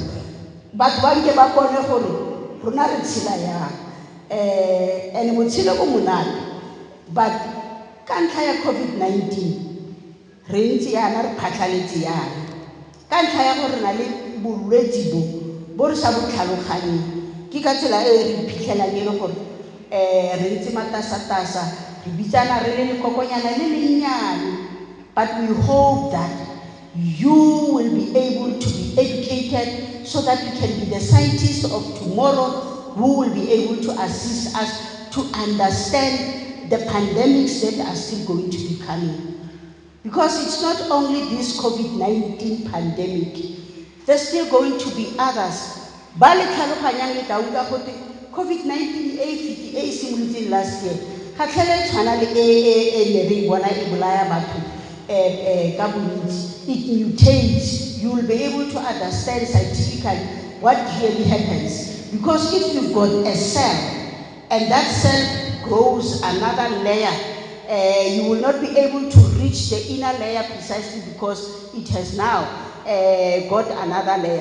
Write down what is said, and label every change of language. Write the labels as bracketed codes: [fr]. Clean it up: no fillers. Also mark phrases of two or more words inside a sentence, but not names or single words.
[tn] batho ba nke ba bone gore rona re tshila ya and motshilo o monate but ka ntlha ya COVID-19 re ntse yana re phatlaletse yana ka ntlha ya gore na le bolwetse bo re sa bo tlhaloganye ke ka tsela e re iphitlhelang e le gore re ntse matasatasa re bitsana re le lekokonyana le lennyane. [en] But we hope that you will be able to be educated so that you can be the scientists of tomorrow who will be able to assist us to understand the pandemics that are still going to be coming. Because it's not only this COVID-19 pandemic, there's still going to be others. [tn] Ba le tlhaloganyang le tla utlwa gote COVID-19 e simolotseng [en] last year [tn] ga tlhele tshwana le ne re bona e bolaya batho ka bontsi. [en] It mutates. You will be able to understand scientifically what really happens. Because if you've got a cell and that cell grows another layer, you will not be able to reach the inner layer precisely because it has now got another layer.